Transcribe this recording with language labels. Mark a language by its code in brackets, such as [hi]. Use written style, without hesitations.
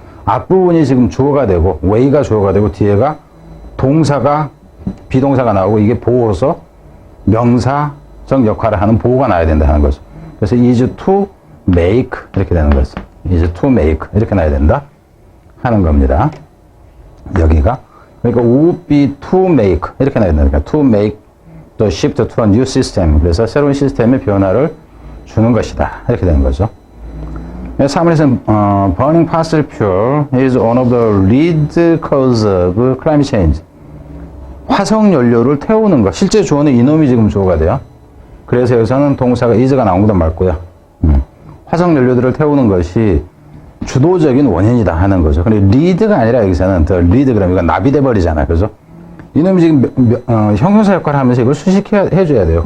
[ko] 앞부분이 지금 주어가 되고 way가 주어가 되고 뒤에가 동사가 비동사가 나오고 이게 보호서 명사적 역할을 하는 보호가 나와야 된다 하는 거죠. 그래서 [en] is to make [ko] 이렇게 되는 거죠. is to make 이렇게 나와야 된다 하는 겁니다. 여기가 그러니까 [en] would be to make [ko] 이렇게 나와야 된다. 그러니까 [en] to make the shift to a new system. [ko] 그래서 새로운 시스템의 변화를 주는 것이다. 이렇게 되는 거죠. 3번에서는 [en] burning fossil fuel is one of the lead cause of climate change. [ko] 화석 연료를 태우는 것. 실제 주어는 이놈이 지금 주어가 돼요. 그래서 여기서는 동사가 is가 나온 것도 맞고요. 화석 연료들을 태우는 것이 주도적인 원인이다 하는 거죠. 근데 lead가 아니라 여기서는 the lead 그러면 이건 납이돼 버리잖아요. 그래서 이놈이 지금 형용사 역할을 하면서 이걸 수식해줘야 돼요.